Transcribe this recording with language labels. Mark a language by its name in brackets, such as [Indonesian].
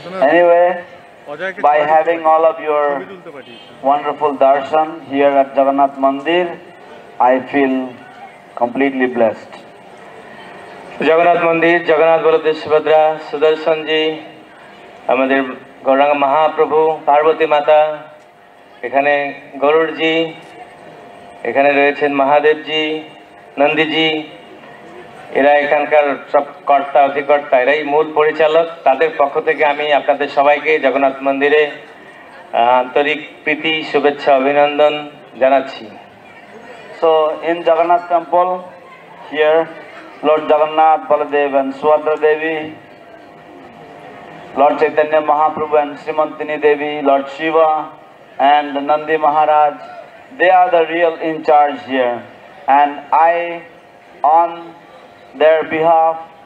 [English] Anyway, by having all of your wonderful darshan here at Jagannath Mandir, I feel completely blessed. [Bangla] Jagannath মন্দির, জগন্নাথ বলদেব সুভদ্রা, সুদর্শনজি, আমাদের গৌরাঙ্গ মহাপ্রভু, পার্বতী মাতা, এখানে গরুড়জি, এখানে রয়েছেন মহাদেবজি, নন্দীজি, এরা এখানকার সব কর্তা অধিকর্তা, এরাই মূল পরিচালক। তাদের পক্ষ থেকে আমি আপনাদের সবাইকে জগন্নাথ মন্দিরে আন্তরিক প্রীতি, শুভেচ্ছা, অভিনন্দন জানাচ্ছি। [English] So in Jagannath temple here, Lord Jagannath, Baladev and Subhadra Devi, Lord Chaitanya Mahaprabhu and Srimantini Devi, Lord Shiva and Nandi Maharaj, they are the real in charge here, and I on their behalf